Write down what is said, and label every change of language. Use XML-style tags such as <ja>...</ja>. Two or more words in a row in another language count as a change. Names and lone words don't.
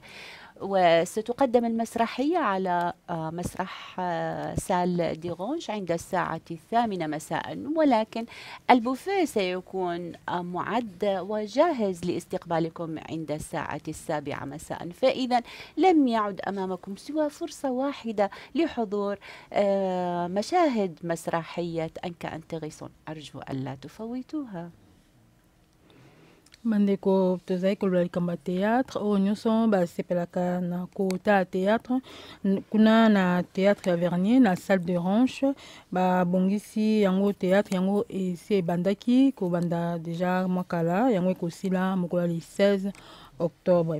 <ar>وستقدم المسرحية على مسرح سال دي غونش عند الساعة 8 مساء، ولكن البوفيه سيكون معد وجاهز لاستقبالكم عند الساعة 7 مساء. فإذا لم يعد أمامكم سوى فرصة واحدة لحضور مشاهد مسرحية أنكا أنتغيسون. أرجو ألا تفوتوها.</ar> <ln>Bandeko tozali koloba likambo ya théâtre oyo nyonso basepelaka na kota ya théâtre kuna na théâtre ya Vernier na salle de ranche babongisi yango théâtre yango esi ebandaki kobanda deja mwa kala yango ekosila mokolo ya 16 octobre.</ln>